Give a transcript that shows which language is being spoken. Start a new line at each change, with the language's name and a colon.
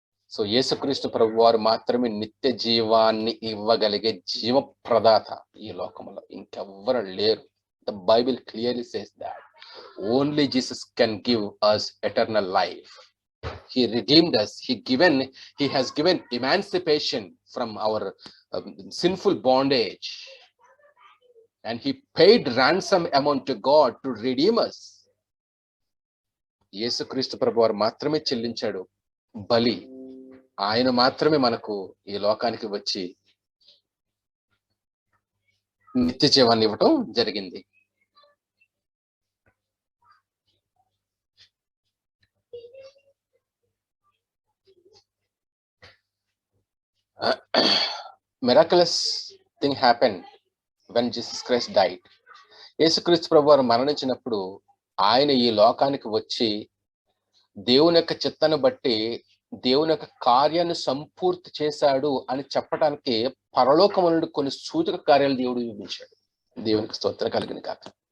Telugu: So యేసుక్రీస్తు ప్రభువారు మాత్రమే నిత్య జీవాన్ని ఇవ్వగలిగే జీవ ప్రదాత ఈ లోకంలో, ఇంకెవ్వరు లేరు.
English: The Bible clearly says that only Jesus can give us eternal life. He redeemed us. He has given emancipation from our sinful bondage. And he paid ransom amount to God to redeem us.
Telugu: యేసుక్రీస్తు ప్రభువారు మాత్రమే చెల్లించాడు బలి. ఆయన మాత్రమే మనకు ఈ లోకానికి వచ్చి నిత్య జీవాన్ని ఇవ్వటం జరిగింది.
English: Miraculous thing happened when Jesus Christ died.
Telugu: యేసుక్రీస్తు ప్రభువారు మరణించినప్పుడు ఆయన ఈ లోకానికి వచ్చి దేవుని యొక్క చిత్తాన్ని బట్టి దేవుని యొక్క కార్యాన్ని సంపూర్తి చేశాడు అని చెప్పడానికి పరలోకము నుండి కొన్ని సూచక కార్యాలు దేవుడు చూపించాడు. దేవునికి స్తోత్రం కలిగిన కాక.